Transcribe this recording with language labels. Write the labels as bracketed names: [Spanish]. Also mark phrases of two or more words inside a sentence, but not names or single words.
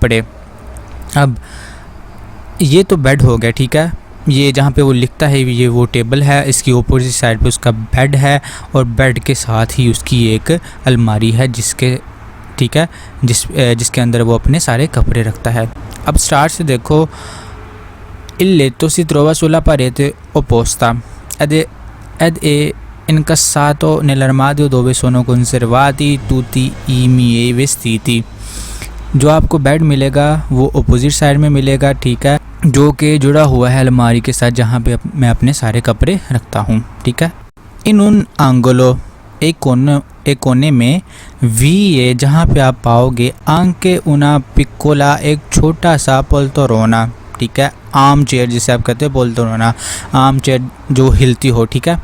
[Hindi] अब ये तो बेड हो गया, ठीक है। ये जहाँ पे वो लिखता है ये वो टेबल है, इसकी [English] opposite side [Hindi] पे उसका बेड है और बेड के साथ ही उसकी एक अलमारी है जिसके ठीक है जिसके अंदर वो अपने सारे कपड़े रखता है। अब स्टार्ट से देखो, [Italian] il letto si trova sulla parete opposta ed è incassato nell'armadio dove sono conservati tutti i miei vestiti। [Hindi] जो आपको बेड मिलेगा वो [English] opposite side [Hindi] में मिलेगा, ठीक है, जो कि जुड़ा हुआ है अलमारी के साथ जहाँ पे मैं अपने सारे कपड़े रखता हूँ, ठीक है। [Italian] in un angolo [Hindi] एक कोने में वी है जहाँ पे आप पाओगे [Italian] anche una piccola, [Hindi] एक छोटा सा पोल्तरोना, ठीक है, [English] arm chair [Hindi] जिसे आप कहते हैं पोल्तरोना, [English] arm chair [Hindi] जो हिलती हो, ठीक है।